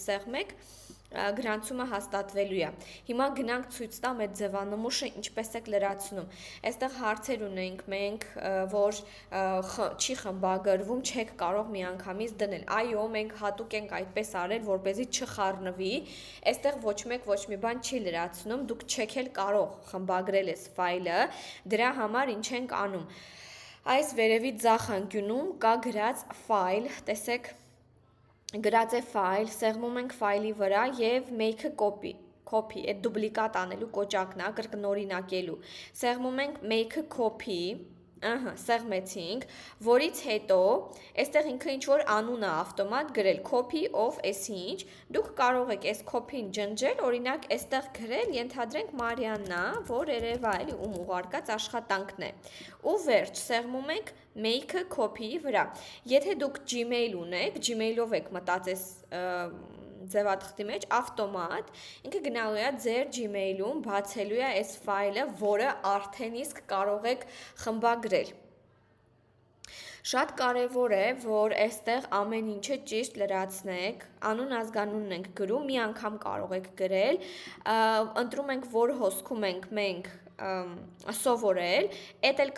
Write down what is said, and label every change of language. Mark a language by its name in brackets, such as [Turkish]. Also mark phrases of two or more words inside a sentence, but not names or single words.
[Armenian] սեղմեք, գրանցումը հաստատվելու է։ Հիմա գնանք ցույց տամ այդ ձևանմուշը ինչպես եք լրացնում։ Այստեղ հարցեր ունենք մենք, որ չի խմբագրվում, չեք կարող միանգամից դնել։ Այո, մենք հատուկ ենք այդպես արել, որպեսզի չխառնվի։ Այստեղ ոչ մեկ ոչ մի բան չի լրացնում, դուք չեք էլ կարող խմբագրել այս ֆայլը, դրա համար ինչ ենք անում։ Այս վերևի ձախ անկյունում կա գրած ֆայլ, տեսեք, գրած է ֆայլ, սեղմում ենք ֆայլի վրա եւ [English] make a copy, [Armenian] այդ դուպլիկատ անելու կոճակն է, կրկնօրինակելու։ Սեղմում ենք [English] make a copy, [Armenian] սեղմեցինք, որից հետո, այստեղ ինքը ինչ-որ անուն է ավտոմատ գրել, [English] copy of [Armenian] այսինչ, դուք կարող եք այս copy-ն ջնջել, օրինակ այստեղ գրել, ենթադրենք Մարիաննա, որ երևա էլի ում ուղարկած աշխատանքն է։ Ու վերջ, սեղմում ենք [English] make a copy- [Armenian] ի վրա։ Եթե դուք Gmail ունեք, Gmail-ով եք մտածես ձևաթղթի մեջ, ավտոմատ, ինքը գնալու է ձեր Gmail-ում, բացելու է այս ֆայլը, որը արդեն իսկ կարող եք խմբագրել։ Շատ կարևոր է, որ այստեղ ամեն ինչը ճիշտ լրացնեք, անուն ազգանունն ենք գրում, մի անգամ կարող եք գրել, ընտրում ենք, որ հոսքում ենք մենք սովորել, էդ էլ